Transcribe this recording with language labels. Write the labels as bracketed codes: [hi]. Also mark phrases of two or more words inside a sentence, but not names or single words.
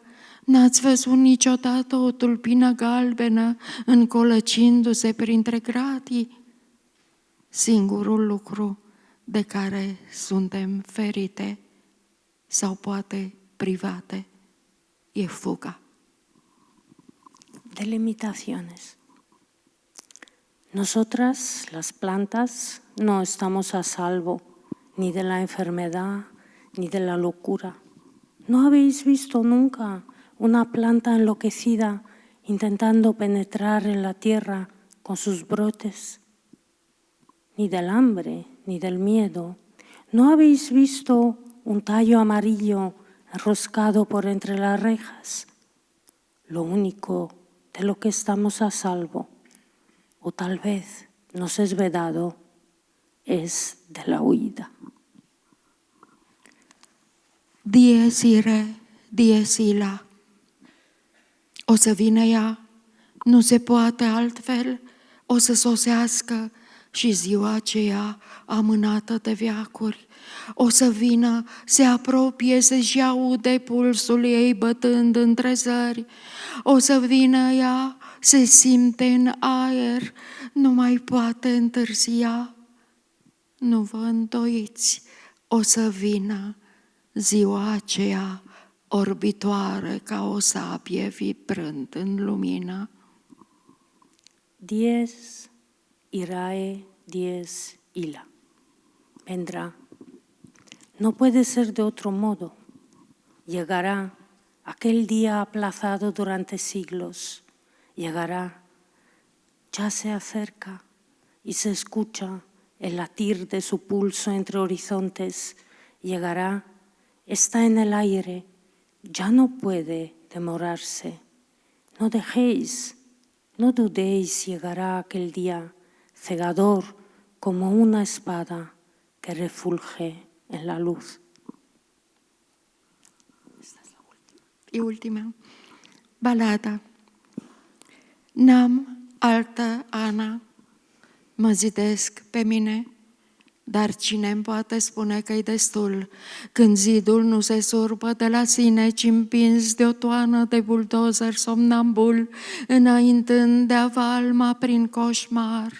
[ro] N-ați văzut niciodată o tulpină galbenă încolăcindu-se printre gratii? Singurul lucru de care suntem ferite sau poate private e fuga. [es] Delimitaciones. Nosotras, las plantas, no estamos a salvo ni de la enfermedad, ni de la locura. ¿No habéis visto nunca una planta enloquecida intentando penetrar en la tierra con sus brotes? Ni del hambre, ni del miedo. ¿No habéis visto un tallo amarillo enroscado por entre las rejas? Lo único de lo que estamos a salvo, o tal vez nos es vedado, es de la huida. [la] Dies irae, dies illa. [ro] O să vină ea, nu se poate altfel, o să sosească și ziua aceea amânată de veacuri. O să vină, se apropie, să-și aude pulsul ei bătând între zări. O să vină ea, se simte în aer, nu mai poate întârzia. Nu vă îndoiți, o să vină ziua aceea orbitoare ca o sabie vibrând în lumină. [la] Dies irae, dies illa. [es] Vendrá. No puede ser de otro modo. Llegará aquel día aplazado durante siglos. Llegará. Ya se acerca y se escucha el latir de su pulso entre horizontes. Llegará. Está en el aire. Ya no puede demorarse. No dejéis, no dudéis, llegará aquel día cegador como una espada que refulge en la luz. [ro] E ultima. Balada. N-am altă Ana, mă zidesc pe mine, dar cine îmi poate spune că-i destul când zidul nu se surbă de la sine, ci împins de o toană de buldozer somnambul, înaintând de avalma prin coșmar.